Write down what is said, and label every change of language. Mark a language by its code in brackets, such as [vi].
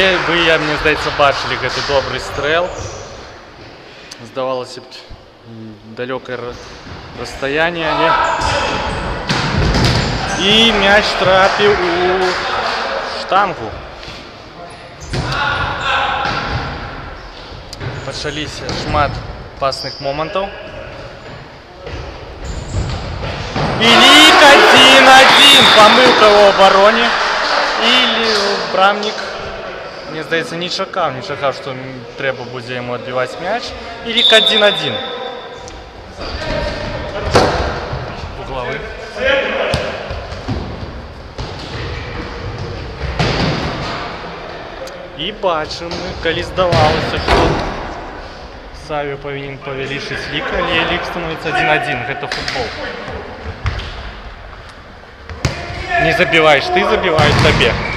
[uk] Ви, мені здається, бачили [be] гэты добрый стрел. [uk] Здавалося б, [ru] далекое расстояние, [uk] але І м'яч трапив у штангу. [be] Пачаліся шмат пасных моментаў. І лік 1-1. Памылка ў абароне. І брамнік, мне здаецца, не чакаў, што трэба будзе яму адбіваць мяч. І лік 1-1. Вуглавы. І бачым, калі здавалася, што Савіо павінен павялічыць лік, але лік становіцца 1-1. Гэта футбол. [ru] Не забиваешь ты, забивают тебе.